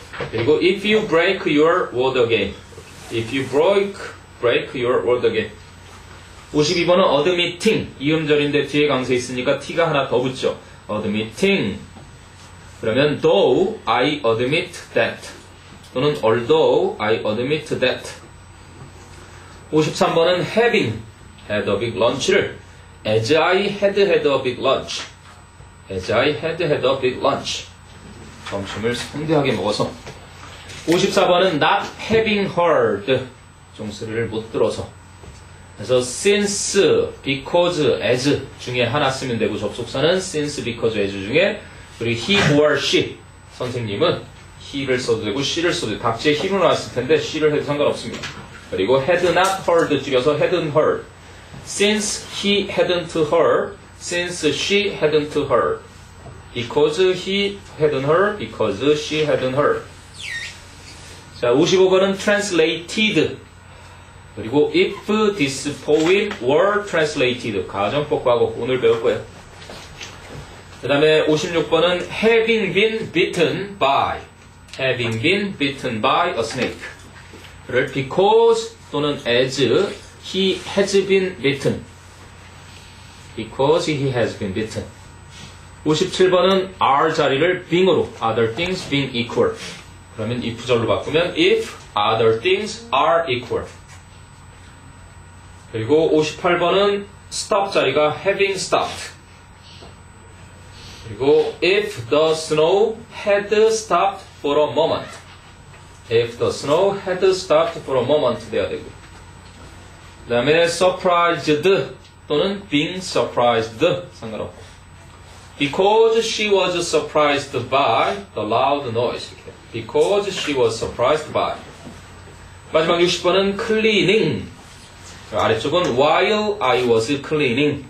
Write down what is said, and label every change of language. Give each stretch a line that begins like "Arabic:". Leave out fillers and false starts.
English: 그리고 if you break your word again. if you break your word again.
Korean: 52번은 admitting. 이음절인데 뒤에 강세 있으니까 t가 하나 더 붙죠.
English: admitting. 그러면 though I admit that. 또는 although I admit that. 53번은 having. had a big lunch를 as I had a big lunch. as I had a big lunch.
Korean: 점심을 성대하게 먹어서.
English: 54번은 not having heard.
Korean: 종소리를 못 들어서. 그래서 since, because, as 중에 하나 쓰면 되고 접속사는 since, because, as 중에 그리고
English: he or she
Korean: 선생님은 he를 써도 되고 she를 써도 되고 각지에 he로 나왔을 텐데 she를 해도 상관없습니다.
English: 그리고 had not heard
Korean: 줄여서
English: hadn't heard. Since he hadn't heard, since she hadn't heard, because he hadn't heard, because she hadn't heard.
Korean: 자, 55번은 translated.
English: 그리고 if this poem were translated.
Korean: 가정법과고 오늘 배울 거예요.
English: 그 다음에 56번은 having been bitten by. having been bitten by a snake.
Korean: 그를
English: because 또는 as he has been bitten. because he has been bitten.
Korean: 57번은 are 자리를 being으로
English: other things being equal.
Korean: 그러면 if 절로 바꾸면
English: if other things are equal.
Korean: 그리고 58번은 stop 자리가 having stopped.
English: 그리고 if the snow had stopped for a moment. If the snow had stopped for a moment
Korean: 돼야 되고. 그 다음에 surprised 또는 being surprised 상관없고.
English: Because she was surprised by the loud noise. Because she was surprised by.
Korean: 마지막 60번은 cleaning. 아래쪽은
English: while I was cleaning.